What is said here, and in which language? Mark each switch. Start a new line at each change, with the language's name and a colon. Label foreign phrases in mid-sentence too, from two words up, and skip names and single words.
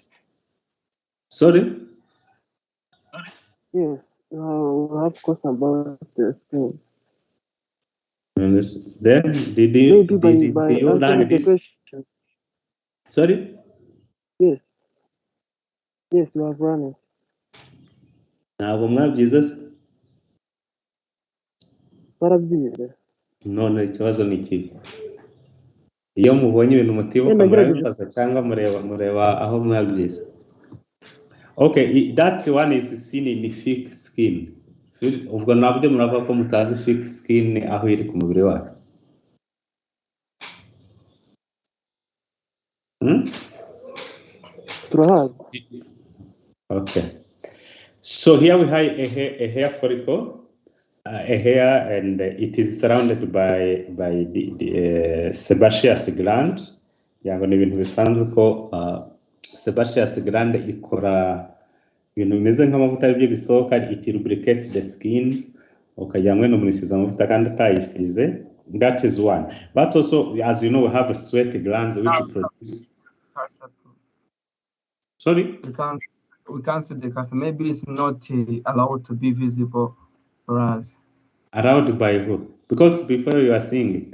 English: Sorry. yes. We have question about the skin. Then did you Maybe by you learn answering the this? question. Sorry. Yes. Yes, you have run it.
Kinyarwanda: Ntabwo mwabyize se? Barabyize. None ikibazo ni iki? Iyo mubonye ibintu mutibuka murabibaza cyangwa mureba aho mwabyize.
English: Okay, that one is seen in thick skin.
Kinyarwanda: Ubwo nabyo muravuga ko mutazi
English: thick skin
Kinyarwanda: aho iri ku mubiri wacu. Okay.
English: So here we have a hair follicle, a hair, and it is surrounded by the sebaceous gland.
Kinyarwanda: Yango ni ibintu bisanzwe ko
English: sebaceous gland
Kinyarwanda: ikora ibintu bimeze nk'amavuta y'ibyo bisohoka,
English: it lubricates the skin.
Kinyarwanda: Ukagira ngo umuntu isize amavuta kandi atayisize.
English: That is one. But also, as you know, we have sweat glands which produce cursor. Sorry? We can't see the cursor. Maybe it's not allowed to be visible for us. Allowed by who? Because before you are seeing it.